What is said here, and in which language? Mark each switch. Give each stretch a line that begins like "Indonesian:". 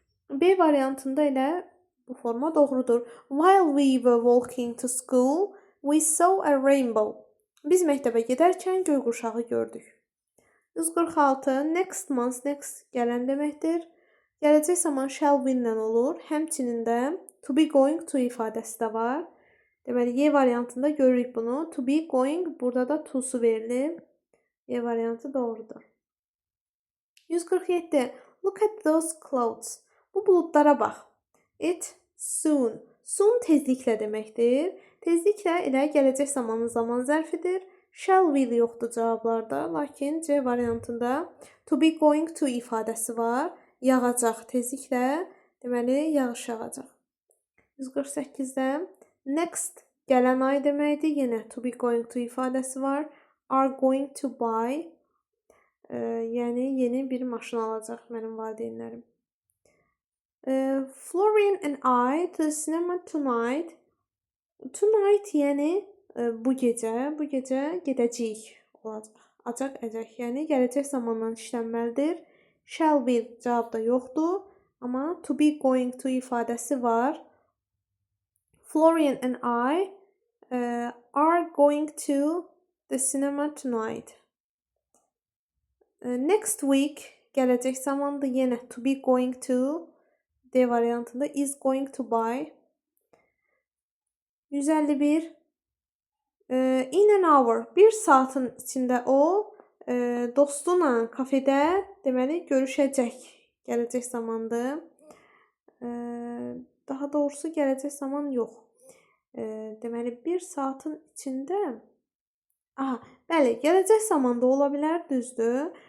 Azerbaijani: B variantında elə bu forma doğrudur.
English: While we were walking to school, we saw a rainbow.
Azerbaijani: Biz məktəbə gedərkən göy qurşağı gördük. 146. Next month, next gələn deməkdir. Gələcək zaman shall will-lə olur. Həmçinin də
English: to be going to
Azerbaijani: ifadəsi də var. Deməli, Y variantında görürük bunu. To be going, burada da to-su verilib. Y variantı doğrudur. 147.
English: Look at those clouds.
Azerbaijani: Bu buludlara bax.
English: It soon.
Azerbaijani: Soon tezliklə deməkdir. Tezliklə elə gələcək zamanın zaman zərfidir. Shall will yoxdur cavablarda, lakin C variantında
English: to be going to
Azerbaijani: ifadəsi var. Yağacaq tezliklə, deməli yağış yağacaq. 148-də next gələn ay deməkdir. Yenə to be going to ifadəsi var.
English: Are going to buy,
Azerbaijani: yəni yeni bir maşın alacaq mənim valideynlərim.
English: Florian and I to the cinema tonight.
Azerbaijani: Tonight yəni bu gecə gedəcəyik olacaq. Acaq, yəni gələcək zamandan işlənməlidir. Shall will cavabda yoxdur, amma
English: to be going to
Azerbaijani: ifadəsi var.
English: Florian and I are going to the cinema tonight.
Azerbaijani: Next week gələcək zamandır. Yenə to be going to D variantında
English: is going to buy. 151. In an hour.
Azerbaijani: Bir saatın içində o dostuna kafedə deməli görüşəcək. Gələcək zamandır. Daha doğrusu gələcək zaman yox. Deməli bir saatın içində bəli, gələcək zamanda ola bilər, düzdür.